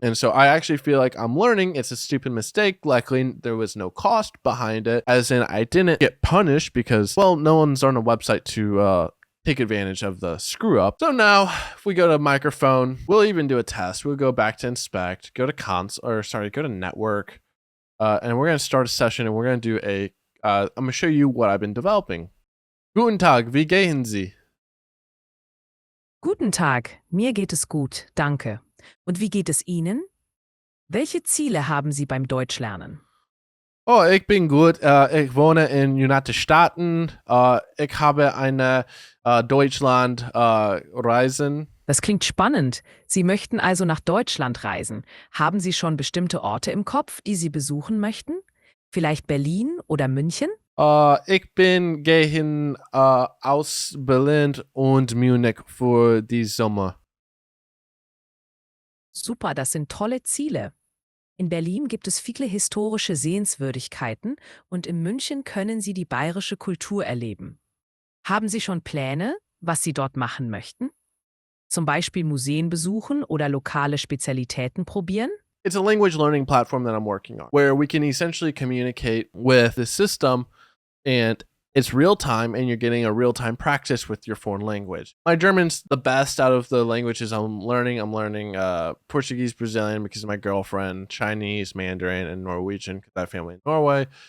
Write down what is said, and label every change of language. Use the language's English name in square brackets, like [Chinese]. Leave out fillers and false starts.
[English] And so I actually feel like I'm learning. It's a stupid mistake. Luckily, there was no cost behind it, as in I didn't get punished because, well, no one's on a website to take advantage of the screw up. So now if we go to microphone, we'll even do a test. We'll go back to inspect, go to network, and we're going to start a session, and we're going to do I'm going to show you what I've been developing. [German] Guten Tag, wie gehen Sie? Guten Tag, mir geht es gut, danke. Und wie geht es Ihnen? Welche Ziele haben Sie beim Deutschlernen? Oh, ich bin gut. Ich wohne in United Staaten. Ich habe eine Deutschland-Reisen. Das klingt spannend. Sie möchten also nach Deutschland reisen. Haben Sie schon bestimmte Orte im Kopf, die Sie besuchen möchten? Vielleicht Berlin oder München? Ich bin gehen aus Berlin und Munich für die Sommer. Super, das sind tolle Ziele. In Berlin gibt es viele historische Sehenswürdigkeiten und in München können Sie die bayerische Kultur erleben. Haben Sie schon Pläne, was Sie dort machen möchten? Zum Beispiel Museen besuchen oder lokale Spezialitäten probieren? [English] It's a language learning platform that I'm working on, where we can essentially communicate with the system, and it's real time, and you're getting a real time practice with your foreign language. My German's the best out of the languages I'm learning. I'm learning Portuguese, Brazilian because of my girlfriend, Chinese, Mandarin, and Norwegian because I have family in Norway.